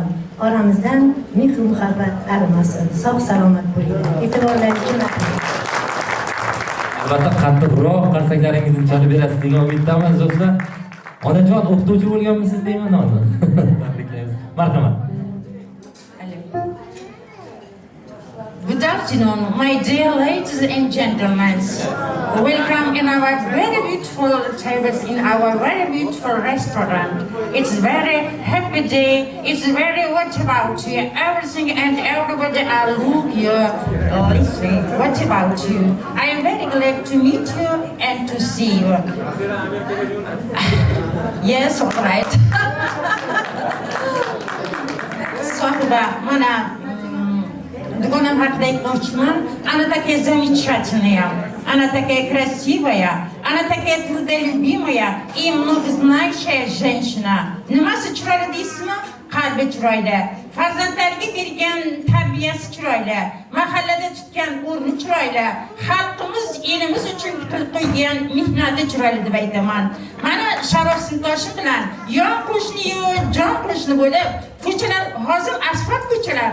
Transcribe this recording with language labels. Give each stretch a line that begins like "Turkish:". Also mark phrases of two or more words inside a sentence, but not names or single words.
Uzbek: Oramizdan mehr muhabbat arimasin. Sog' salomat bo'linglar. E'tiborlaringiz uchun rahmat. Albatta qattiqroq qarsaklaringizni chalib berasiz degan umiddamiz do'stlar. Onajon o'qituvchi bo'lganmisiz deyman hozir. Tabriklaymiz. Marhamat.
English: Good afternoon, my dear ladies and gentlemen. Welcome in our very beautiful tables in our very beautiful restaurant. It's very happy day. It's very what about you? Everything and everybody are look you, listening. What about you? I am very glad to meet you and to see you. Yes, all right.
Uzbek: Sohiba, mana дугонам haqida aytmoqchiman.
Russian: Она такая замечательная, она такая красивая, она такая трудолюбимая и многознающая женщина.
Uzbek: Nimasi chiroyli deysizmi? Qalbi chiroyli. Farzandlariga bergan tarbiyasi chiroyli. Mahallada tutgan o'rni chiroyli. Xalqimiz, elimiz uchun qilib qo'ygan mehnati chiroyli deb aytaman. Mana Sharof sinfdoshim bilan yon qo'shni-yu, jon qo'shni bo'lib, ko'chalar hozir asfalt ko'chalar.